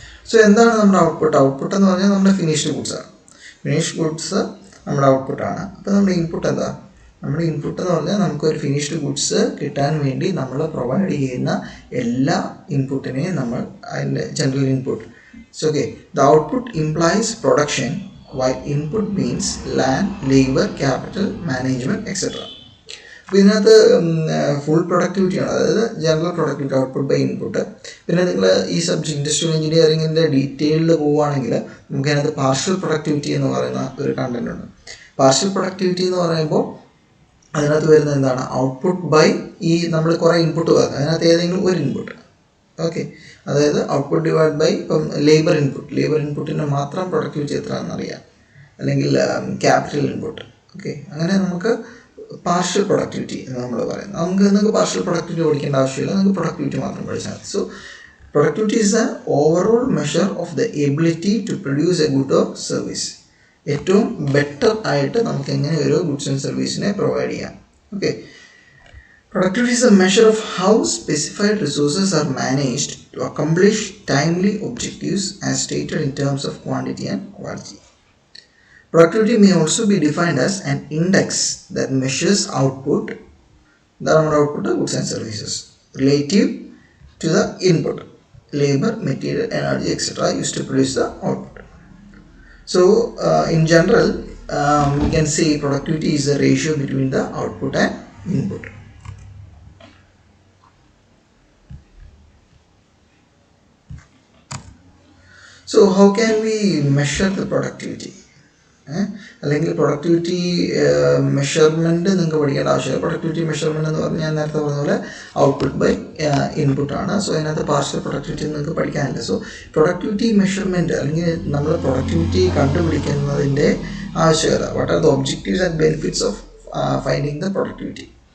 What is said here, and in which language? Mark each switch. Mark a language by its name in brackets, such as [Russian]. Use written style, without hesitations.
[Malayalam] So എന്താണ് നമ്മുടെ output എന്ന് പറഞ്ഞാൽ നമ്മുടെ ഫിനിഷ്ഡ് ഗുഡ്സാണ്. ഫിനിഷ്ഡ് ഗുഡ്സ് നമ്മുടെ ഔട്ട്പുട്ടാണ്. അപ്പോൾ നമ്മുടെ ഇൻപുട്ട് എന്താ? നമ്മുടെ ഇൻപുട്ട് എന്ന് പറഞ്ഞാൽ നമുക്കൊരു ഫിനിഷ്ഡ് ഗുഡ്സ് കിട്ടാൻ വേണ്ടി നമ്മൾ പ്രൊവൈഡ് ചെയ്യുന്ന എല്ലാ ഇൻപുട്ടിനെയും നമ്മൾ അതിൻ്റെ general input. [English] So okay, the output implies production while input means land, labor, capital, management, etc. [Malayalam] അപ്പോൾ ഇതിനകത്ത് ഫുൾ പ്രൊഡക്ടിവിറ്റിയാണ്, അതായത് general productivity, output by input. പിന്നെ നിങ്ങൾ ഈ സബ്ജക്ട് ഇൻഡസ്ട്രിയൽ എഞ്ചിനീയറിംഗിൻ്റെ ഡീറ്റെയിൽഡ് പോവുകയാണെങ്കിൽ നമുക്ക് അതിനകത്ത് പാർഷ്യൽ പ്രൊഡക്ടിവിറ്റി എന്ന് പറയുന്ന ഒരു കണ്ടന്റ് ഉണ്ട്. പാർഷ്യൽ പ്രൊഡക്ടിവിറ്റി എന്ന് പറയുമ്പോൾ അതിനകത്ത് വരുന്നത് എന്താണ്? ഔട്ട്പുട്ട് ബൈ ഈ നമ്മൾ കുറേ ഇൻപുട്ട് പറഞ്ഞു, അതിനകത്ത് ഏതെങ്കിലും ഒരു ഇൻപുട്ട്. ഓക്കെ, അതായത് ഔട്ട്പുട്ട് ഡിവൈഡ് ബൈ ഇപ്പം ലേബർ ഇൻപുട്ടിന് മാത്രം പ്രൊഡക്ടിവിറ്റി എത്രയാണെന്ന് അറിയാം, അല്ലെങ്കിൽ ക്യാപിറ്റൽ ഇൻപുട്ട്. ഓക്കെ, അങ്ങനെ നമുക്ക് പാർഷ്യൽ പ്രൊഡക്ടിവിറ്റി എന്ന് നമ്മൾ പറയുന്നത്. നിങ്ങൾക്ക് പാർഷ്യൽ പ്രൊഡക്ടിവിറ്റി പഠിക്കേണ്ട ആവശ്യമില്ല, നിങ്ങൾക്ക് പ്രൊഡക്ടിവിറ്റി മാത്രം പഠിച്ചാൽ മതി. [English] So productivity is the overall measure of the ability to produce a good or service. [Malayalam] ഏറ്റവും ബെറ്റർ ആയിട്ട് നമുക്ക് എങ്ങനെ ഒരു ഗുഡ്സ് ആൻഡ് സർവീസിനെ പ്രൊവൈഡ് ചെയ്യാം. [English] Okay, productivity is a measure of how specified resources are managed to accomplish timely objectives as stated in terms of quantity and quality. Productivity may also be defined as an index that measures output, the output of goods and services, relative to the input, labor, material, energy, etc. used to produce the output. So, in general, we can say productivity is the ratio between the output and input. So how can we measure the productivity? [Malayalam] അല്ലെങ്കിൽ productivity measurement നിങ്ങൾക്ക് പഠിക്കേണ്ട ആവശ്യമില്ല. Productivity measurement എന്ന് പറഞ്ഞാൽ ഞാൻ നേരത്തെ പറഞ്ഞ പോലെ ഔട്ട്പുട്ട് ബൈ ഇൻപുട്ടാണ്. സോ അതിനകത്ത് പാർഷ്യൽ പ്രൊഡക്ടിവിറ്റി നിങ്ങൾക്ക് പഠിക്കാനില്ല. സോ പ്രൊഡക്ടിവിറ്റി മെഷർമെൻറ്റ് അല്ലെങ്കിൽ നമ്മൾ പ്രൊഡക്ടിവിറ്റി കണ്ടുപിടിക്കുന്നതിൻ്റെ ആവശ്യകത, [English] What are the objectives and benefits of finding the productivity.